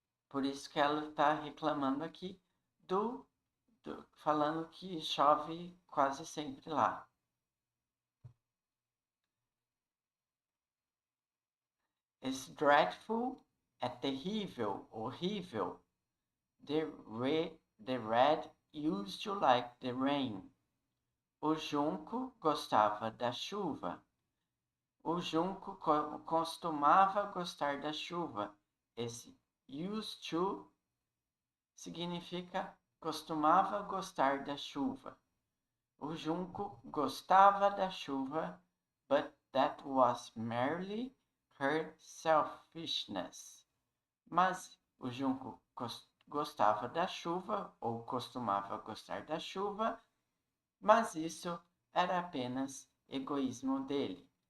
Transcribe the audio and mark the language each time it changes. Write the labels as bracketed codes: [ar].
[pt] Por isso que ela está reclamando aqui falando que chove quase sempre lá. [en] It's dreadful [pt] é terrível, horrível. [en] The red used to like the rain. [pt] O junco gostava da chuva. O junco costumava gostar da chuva. Esse used to significa costumava gostar da chuva. O junco gostava da chuva. [en] but that was merely her selfishness. [pt] Mas o junco gostava da chuva, ou costumava gostar da chuva, mas isso era apenas egoísmo dele.